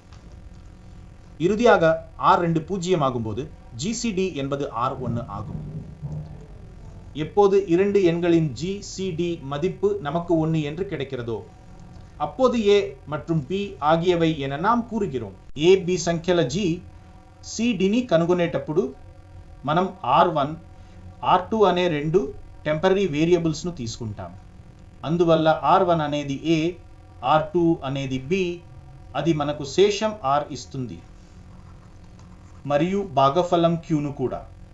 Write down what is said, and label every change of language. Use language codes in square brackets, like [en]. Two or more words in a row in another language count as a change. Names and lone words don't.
[ta] இறுதியாக R2 0 ஆகும்போது GCD என்பது R1 ஆகும். எப்போது இரண்டு எண்களின் GCD மதிப்பு நமக்கு 1 என்று கிடைக்கிறதோ அப்போது A மற்றும் B ఆగియவை என நாம் கூறுகிறோம். [te] A, B సంఖ్యల GCDని కనుగొనేటప్పుడు మనం R1, R2 అనే రెండు [en] temporary variables [te] ను తీసుకుంటాం. అందువల్ల R1 అనేది A, R2 అనేది B, అది మనకు శేషం R ఇస్తుంది మరియు భాగఫలం Q ను కూడా.